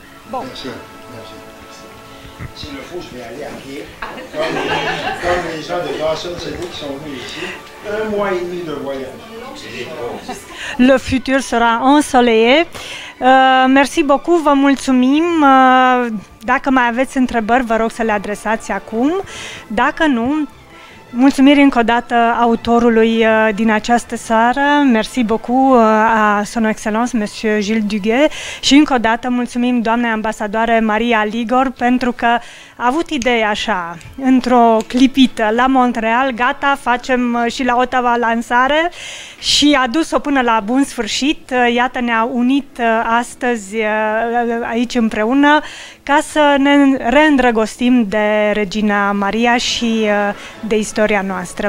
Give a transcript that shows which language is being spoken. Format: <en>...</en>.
<fr>Bon. Merci. S'il le faut, je vais aller à pied. Comme les gens de Dawson City qui sont venus ici. 1 mois et demi de voyage. Le futur sera ensoleillé. Mersi beaucoup,</fr> <ro>vă mulțumim. Dacă mai aveți întrebări, vă rog să le adresați acum. Dacă nu, mulțumiri încă o dată autorului din această seară.</ro> <fr>Merci beaucoup à son excellence, Monsieur Gilles Duguay.</fr> <ro>Și încă o dată mulțumim doamnei ambasadoare Maria Ligor pentru că a avut ideea așa, într-o clipită la Montreal, gata, facem și la Ottawa lansare și a dus-o până la bun sfârșit. Iată, ne-a unit astăzi aici împreună ca să ne reîndrăgostim de Regina Maria și de istoria noastră.</ro>